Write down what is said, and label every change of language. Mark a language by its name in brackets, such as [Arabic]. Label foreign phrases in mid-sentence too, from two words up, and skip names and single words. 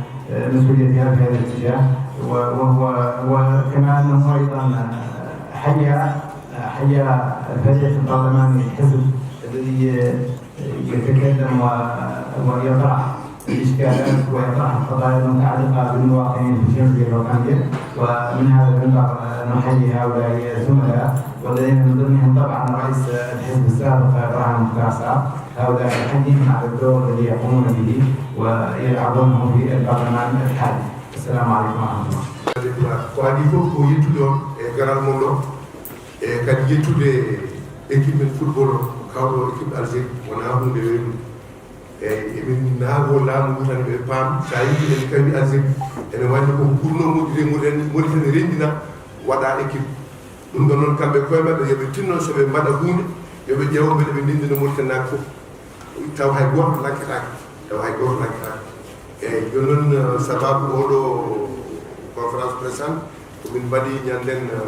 [Arabic] وكما أنه أيضا حيا الفريق البرلماني الحزب الذي يتكلم ويطرح الإشكالات ويطرح القضايا المتعلقة بالمواطنين في الجمهورية الوطنية، ومن هذا المنبر نحيي هؤلاء الزملاء والذين من ضمنهم طبعا رئيس الحزب السابق ابراهيم مختار. هؤلاء نحييهم على الدور الذي يقومون به ويلعبونه في البرلمان الحالي. السلام عليكم ورحمة الله. [Fula] Kwadi fof ko yettuɗon e garal mon ɗo e kadi yettude équipe men football kawɗo équipe Algérie wona hunde weynude eyyi emin naago laamu ngu tan ɓe paam sa yii en kawi Algérie ene wandi ko ɓurno moƴƴude Mauritanie rendina waɗa équipe ɗum ɗon noon kamɓe koye maɓɓe yoɓe tinno soɓe mbaɗa hunde yoɓe ƴeewo ɓeɗe ɓe ndendina Mauritanie fof taw hay goto lakketake eyyi joni noon sababu oɗo [French] conférence pressante [Fula] komin mbaɗi ñanden